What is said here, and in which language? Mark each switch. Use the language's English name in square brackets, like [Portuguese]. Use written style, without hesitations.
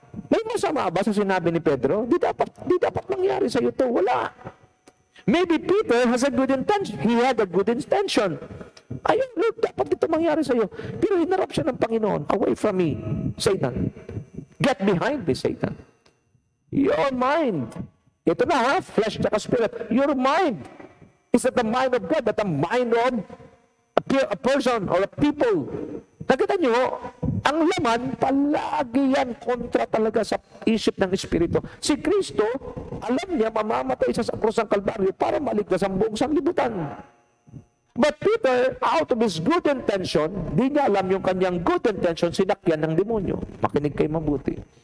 [Filipino] May masama ba sa sinabi ni Pedro? Di dapat mangyari sa iyo ito. Wala. [English] Maybe Peter has a good intention. He had a good intention. [Filipino] Ayun, Lord, dapat ito mangyari sa iyo. Pero hinarap siya ng Panginoon. [English] Away from me, Satan. Get behind me, Satan. Your mind. [Filipino] Ito na ha, flesh at spirit. [English] Your mind is that the mind of God, that the mind of a person or a people. [Filipino] Nakita nyo, ang laman, palagi yan kontra talaga sa isip ng Espiritu. Si Kristo, alam niya, mamamatay siya sa krus ng Kalbaryo para maligtas ang buong sanglibutan. [English] But Peter, out of his good intention, [Filipino] di niya alam yung kanyang good intention, sinakyan ng demonyo. Makinig kayo mabuti.